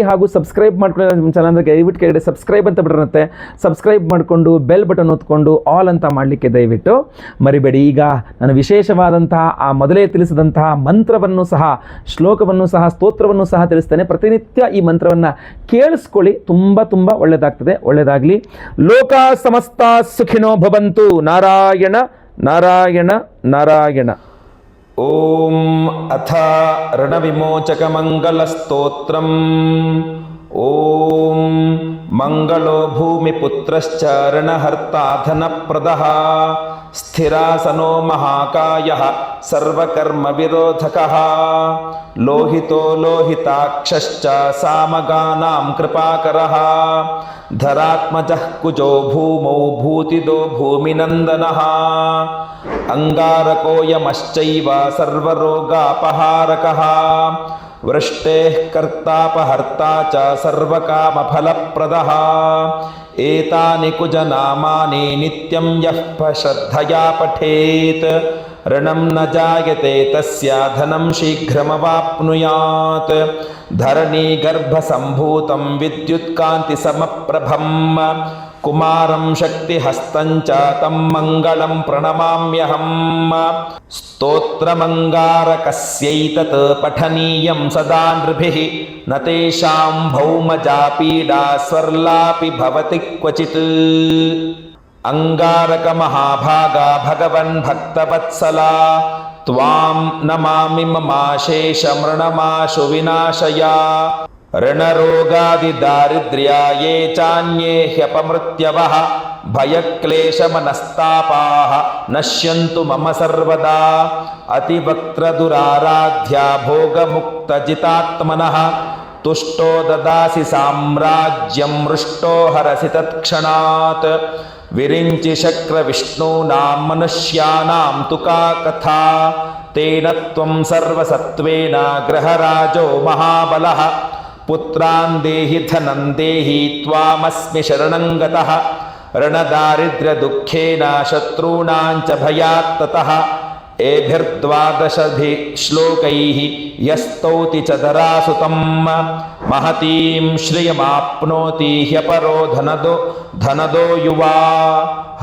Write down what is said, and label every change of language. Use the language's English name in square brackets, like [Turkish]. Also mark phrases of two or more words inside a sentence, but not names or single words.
[Kannada] ಹಾಗೂ ಸಬ್ಸ್ಕ್ರೈಬ್ ಮಾಡ್ಕೊಳ್ಳಿ ನಮ್ಮ ಚಾನಲ್ಗೆ. ದಯವಿಟ್ಟು ಕೆಳಗಡೆ ಸಬ್ಸ್ಕ್ರೈಬ್ ಅಂತ ಬಿಟ್ಟಿರುತ್ತೆ, ಸಬ್ಸ್ಕ್ರೈಬ್ ಮಾಡಿಕೊಂಡು [English] bell button [Kannada] ಒತ್ಕೊಂಡು ಆಲ್ ಅಂತ ಮಾಡಲಿಕ್ಕೆ ದಯವಿಟ್ಟು ಮರಿಬೇಡಿ. ಈಗ ನಾನು ವಿಶೇಷವಾದಂತಹ ಆ ಮೊದಲೇ ತಿಳಿಸಿದಂತಹ ಮಂತ್ರವನ್ನು ಸಹ, ಶ್ಲೋಕವನ್ನು ಸಹ, ಸ್ತೋತ್ರವನ್ನು ಸಹ ತಿಳಿಸ್ತೇನೆ. ಪ್ರತಿನಿತ್ಯ ಈ ಮಂತ್ರವನ್ನು ಕೇಳಿಸ್ಕೊಳ್ಳಿ, ತುಂಬ ಒಳ್ಳೆಯದಾಗ್ತದೆ. ಒಳ್ಳೆಯದಾಗಲಿ. [Sanskrit] ಲೋಕ ಸಮಸ್ತ ಸುಖಿನೋ ಭವಂತು. ನಾರಾಯಣ ನಾರಾಯಣ ನಾರಾಯಣ. ಓಂ ಅಥ ರಣವಿಮೋಚಕ ಮಂಗಲ ಸ್ತೋತ್ರಂ. ಓಂ ಮಂಗಳೋ ಭೂಮಿಪುತ್ರಶ್ಚ ರಣಹರ್ತಾ ಧನಪ್ರದಃ ಸ್ಥಿರಾಸನೋ ಮಹಾಕಾಯಃ ಸರ್ವಕರ್ಮ ವಿರೋಧಕಃ ಲೋಹಿತೋ ಲೋಹಿತಾಕ್ಷಶ್ಚ ಸಾಮಗಾನಾಂ ಕೃಪಾಕರಃ ಧರಾತ್ಮಜಃ ಕುಜೋ ಭೂಮೌ ಭೂತಿದೋ ಭೂಮಿನಂದನಃ ಅಂಗಾರಕೋ ಯಮಶ್ಚೈವ ಸರ್ವರೋಗಾಪಹಾರಕಃ ವೃಷ್ಟೇಃ ಕರ್ತಾಪಹರ್ತಾ ಚ ಸರ್ವಕಾಮಫಲಪ್ರದಃ ಏತಾನಿ ಕುಜನಾಮಾನಿ ನಿತ್ಯಂ ಯಃ ಶ್ರದ್ಧಯಾ ಪಠೇತ್ ಋಣಂ ನ ಜಾಯತೆ ತಸ್ಯ ಧನಂ ಶೀಘ್ರಮವಾಪ್ನುಯಾತ್ ಧರಣಿ ಗರ್ಭಸಂಭೂತಂ ವಿದ್ಯುತ್ಕಾಂತಿ ಸಮಪ್ರಭಂ ಕುಮಾರಂ ಶಕ್ತಿಹಸ್ತಂಚ ತಂ ಮಂಗಳಂ ಪ್ರಣಮಾಮ್ಯಹಂ. ಸ್ತೋತ್ರಮಂಗಾರಕಸ್ಯೈತತ್ ಪಠನೀಯಂ ಸದಾ ನೃಭಿಃ ನ ತೇಷಾಂ ಭೌಮಜಾ ಪೀಡಾ ಸ್ವರ್ಲಾಪಿ ಭವತಿ ಕ್ವಚಿತ್. ಅಂಗಾರಕ ಮಹಾಭಾಗ ಭಗವನ್ ಭಕ್ತವತ್ಸಲ ತ್ವಾಂ ನಮಾಮಿ ಮಮಾಶೇಷ ಮೃಣಮಾಶು ವಿನಾಶಯ ಋಣರೋಗಾದಿ ದಾರಿದ್ರ್ಯಾಯೇ ಚಾನ್ಯೇ ಹ್ಯಪಮೃತ್ಯವಃ ಭಯಕ್ಲೇಶಮನಸ್ತಾಪಾಃ ನಶ್ಯಂತು ಮಮ ಸರ್ವದಾ ಅತಿವಕ್ತ್ರದುರಾರಾಧ್ಯ ಭೋಗಮುಕ್ತಜಿತಾತ್ಮನಃ ತುಷ್ಟೋ ದದಾಸಿ ಸಾಮ್ರಾಜ್ಯಂ ಮೃಷ್ಟೋ ಹರಸಿ ತತ್ಕ್ಷಣಾತ್ ವಿರಿಂಚಿ ಶಕ್ರ ವಿಷ್ಣೂನಾಂ ಮನುಷ್ಯಾನಾಂ ತುಕಾ ಕಥಾ ತೇನ ತ್ವಂ ಸರ್ವಸತ್ವೇನ ಗೃಹರಾಜೋ ಮಹಾಬಲಃ ಪುತ್ರಾನ್ ದೇಹಿ ಧನಂ ದೇಹಿ ತ್ವಾಮಸ್ಮಿ ಶರಣಂ ಗತಃ ಋಣದಾರಿದ್ರ್ಯ ದುಃಖೇನ ಶತ್ರುಣಾಂಚ ಭಯಾತ್ ತತಃ ಏಭಿರ್ದ್ವಾದಶಭಿ ಶ್ಲೋಕೈಃ ಯಸ್ತೌತಿ ಚ ಧರಾಸುತಂ ಮಹತೀಂ ಶ್ರಿಯಮಾಪ್ನೋತಿ ಹ್ಯಪರೋ ಧನದೋ ಯುವಾ.